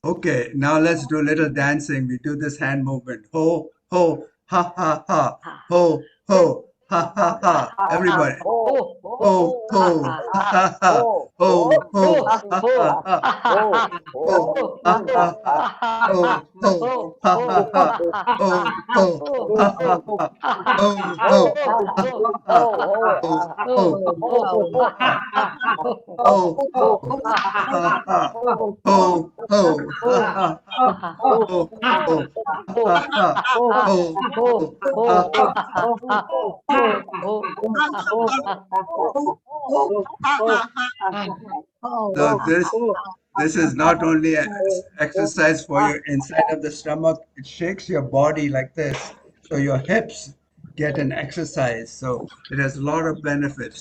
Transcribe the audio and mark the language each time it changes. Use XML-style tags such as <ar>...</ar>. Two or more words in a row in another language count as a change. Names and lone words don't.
<en>Okay, now let's do a little dancing. We do this hand movement. Ho, ho, ha, ha, ha. Ho, ho, ha, ha, ha. Everybody. Ho, ho, ha, ha, ha. Ho, ho, ha, ha, ha. Ho, ha, ha, ha. Ho, ho, ha, ha, ha. Ho, ho, ha, ha, ha. Ho, ho, ha, ha, ha. Ho, ho, ha, ha, ha. Ho, ho, ha, ha. Ho, ho, ha, ha, ha. Ho, ho, ha, ha. Ho, ho, ha, ha. So this is not only an exercise for your inside of the stomach, it shakes your body like this. So your hips get an exercise. So it has a lot of benefits.</en>